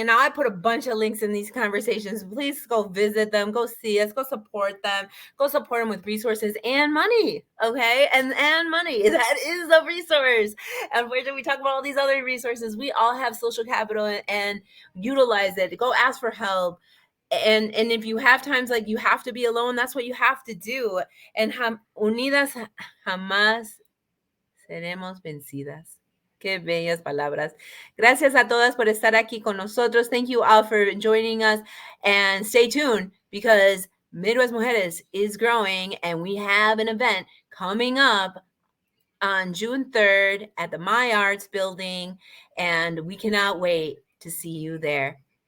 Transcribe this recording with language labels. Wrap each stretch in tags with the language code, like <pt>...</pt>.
<en>And now I put a bunch of links in these conversations. Please go visit them, go see us, go support them with resources and money. Okay, and money, that is a resource. And where do we talk about all these other resources? We all have social capital, and utilize it. Go ask for help. And if you have times like you have to be alone, that's what you have to do. And</en> <es>unidas jamás seremos vencidas. Qué bellas palabras. Gracias a todas por estar aquí con nosotros.</es> <en>Thank you all for joining us, and stay tuned because Midwest Mujeres is growing, and we have an event coming up on June 3rd at the My Arts building, and we cannot wait to see you there.</en>